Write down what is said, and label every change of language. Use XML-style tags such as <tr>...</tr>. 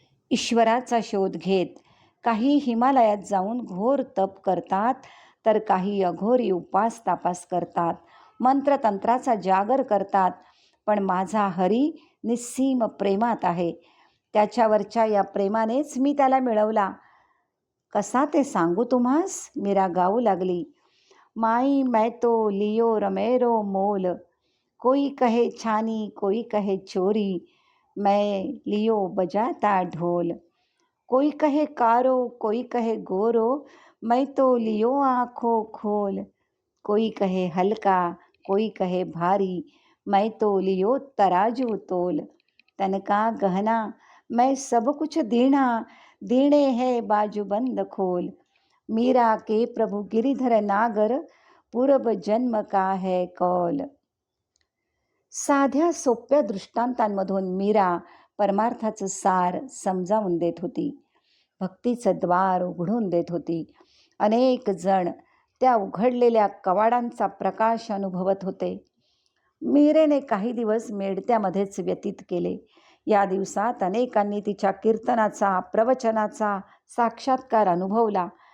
<mr>ईश्वराचा शोध घेत काही हिमालयात जाऊन घोर तप करतात, तर काही अघोरी उपास तापास करतात, मंत्रतंत्राचा जागर करतात. पण माझा हरी निस्सीम प्रेमात आहे. त्याच्यावरच्या या प्रेमानेच मी त्याला मिळवला. कसा ते सांगू तुम्हास? मीरा गाऊ लागली.</mr> <hi>माई मैं तो लियो रमेरो मोल, कोई कहे छानी कोई कहे चोरी, मैं लियो बजाता ढोल, कोई कहे कारो कोई कहे गोरो, मैं तो लियो आँखों खोल, कोई कहे हल्का कोई कहे भारी, मैं तो लियो तराजू तोल, तनका गहना मैं सब कुछ दीना, दीने है बाजूबंद खोल, मीरा के प्रभु गिरिधर नागर, पूर्व जन्म का है कौल.</hi> <mr>साध्या सोप्या दृष्टांतांमधून मीरा परमार्थाचं सार समजावून देत होती. भक्तीचं द्वार उघडून देत होती. अनेक जण त्या उघडलेल्या कवाडांचा प्रकाश अनुभवत होते. मीरेने काही दिवस मेडत्यामध्येच व्यतीत केले. या दिवसात अनेकांनी तिच्या कीर्तनाचा, प्रवचनाचा साक्षात्कार अनुभवला.</mr>